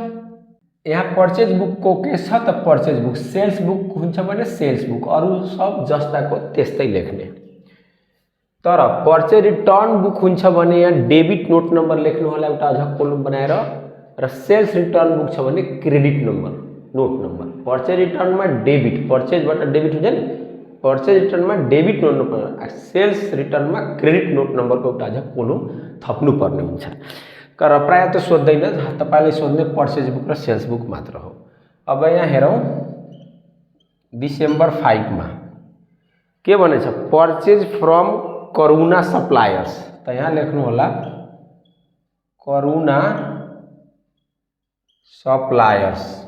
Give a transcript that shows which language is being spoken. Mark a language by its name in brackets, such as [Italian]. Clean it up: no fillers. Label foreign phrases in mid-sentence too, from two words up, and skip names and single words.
[Nepali] यहाँ [English] purchase book [Nepali] को के छ त [English] purchase book, sales book [Nepali] हुन्छ भने [English] sales book, [Nepali] अरु सब जस्ताको त्यस्तै लेख्ने। तर [English] purchase return book [Nepali] हुन्छ भने यहाँ [English] debit note number [Nepali] लेख्नु होला एउटा अझ कोलम बनाएर, र [English] sales return book [Nepali] छ भने [English] credit number note number. purchase return [Nepali] में डेबिट, पर्चेजबाट डेबिट हुन्छ नि, [English] purchase return [Nepali] में [English] debit note number, sales return [Nepali] में [English] credit note number [Nepali] को एउटा अझ कोलम थप्नु पर्ने हुन्छ। तर प्राय त सोध्दैन, तपाईलाई सोध्ने [English] purchase book [Nepali] र [English] sales book [Nepali] मात्र हो। अब यहाँ हेरौं डिसेम्बर 5 मा के भनेछ, [English] purchase from [Nepali] करुणा सप्लायर्स। त यहाँ लेख्नु होला करुणा सप्लायर्स।